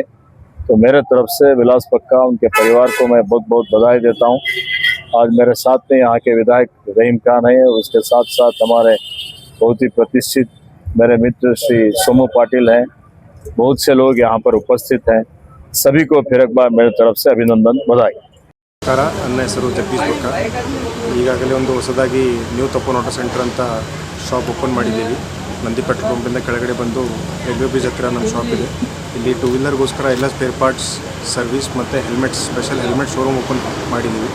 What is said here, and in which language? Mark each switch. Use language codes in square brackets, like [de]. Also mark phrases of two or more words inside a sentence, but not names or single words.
[hi] तो मेरे तरफ से विलास बक्का, उनके परिवार को मैं बहुत बहुत बधाई देता हूं। आज मेरे साथ में यहाँ के विधायक रहीम खान हैं और उसके साथ साथ हमारे बहुत ही प्रतिष्ठित मेरे मित्र श्री सोमू पाटिल हैं। बहुत से लोग यहाँ पर उपस्थित हैं। सभी को फिर एक बार मेरे तरफ से अभिनंदन, बधाई। [kn] ನನ್ನ ಹೆಸರು ಜಗದೀಶ್ ಬಕ್ಕ. ಈಗಾಗಲೇ ಒಂದು ಹೊಸದಾಗಿ ನ್ಯೂ ತಪೋವನ್ ಆಟೋ ಸೆಂಟರ್ ಅಂತ [en] shop open [kn] ಮಾಡಿದ್ದೀವಿ. ನಂದಿ ಪೆಟ್ರೋಲ್ ಪಂಪಿಂದ ಕೆಳಗಡೆ ಬಂದು [en] railway bridge [kn] ಹತ್ತಿರ ನಮ್ಮ ಶಾಪ್ ಇದೆ. ಇಲ್ಲಿ ಟೂ ವೀಲರ್ಗೋಸ್ಕರ ಎಲ್ಲ [en] spare parts, service [kn] ಮತ್ತು ಹೆಲ್ಮೆಟ್ಸ್, [en] special helmet showroom open [kn] ಮಾಡಿದ್ದೀವಿ.